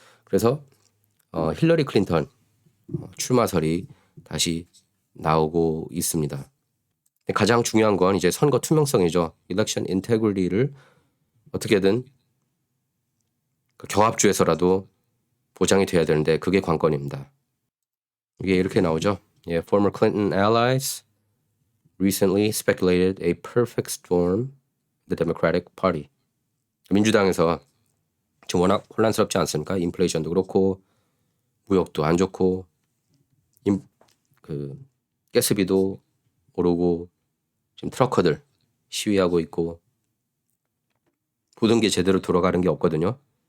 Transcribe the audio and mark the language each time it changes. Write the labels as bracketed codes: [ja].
[ko] 그래서 힐러리 클린턴 출마설이 다시 나오고 있습니다. 가장 중요한 건 이제 선거 투명성이죠. 일렉션 인테그리티를 어떻게든 그 경합주에서라도 보장이 돼야 되는데 그게 관건입니다. 이게 이렇게 나오죠. [en] Former Clinton allies recently speculated a perfect storm the Democratic Party. [ko] 민주당에서 지금 워낙 혼란스럽지 않습니까? 인플레이션도 그렇고 무역도 안 좋고 그 가스비도 오르고 지금 트러커들 시위하고 있고 모든 게 제대로 돌아가는 게 없거든요.